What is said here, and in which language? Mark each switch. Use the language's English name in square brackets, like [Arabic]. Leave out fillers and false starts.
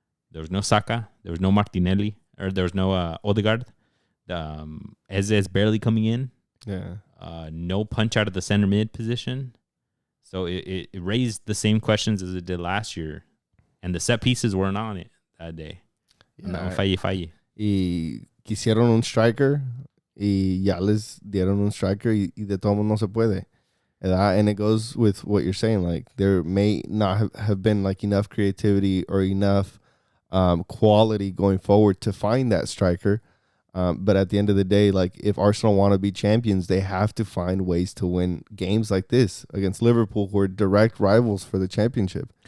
[English] There was no Saka, there was no Martinelli, or there was no Odegaard. Eze is barely coming in. Yeah. No punch out of the center mid position. So it raised the same questions as it did last year. And the set pieces weren't on it that day. Yeah. [Spanish] Falle. Y quisieron un striker y ya les dieron un striker y de todo no se puede. [English] And it goes with what you're saying. Like, there may not have been like enough creativity or enough quality going forward to find that striker. But at the end of the day, like, if Arsenal want to be champions, they have to find ways to win games like this against Liverpool, who are direct rivals for the championship.